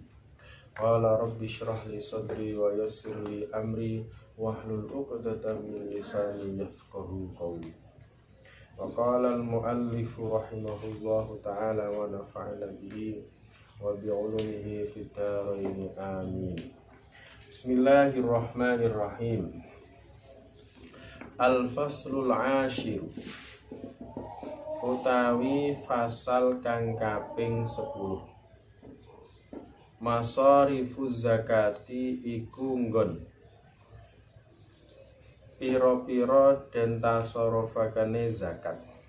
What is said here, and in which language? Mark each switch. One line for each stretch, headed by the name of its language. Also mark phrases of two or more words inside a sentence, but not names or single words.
Arabic: قال رب اشرح لي صدري ويسر لي أمري واحلل عقدة من لساني يفقهوا قولي. وقال المؤلف رحمه الله تعالى ونفعنا به وبعلومه في الدارين آمين. Bismillahirrahmanirrahim. الفصل العاشر
Javanese: utawi fasal kang kaping 10.
Arabic: مصارف الزكاة
Javanese: iku nggon pira-pira den tasarrufakane zakat.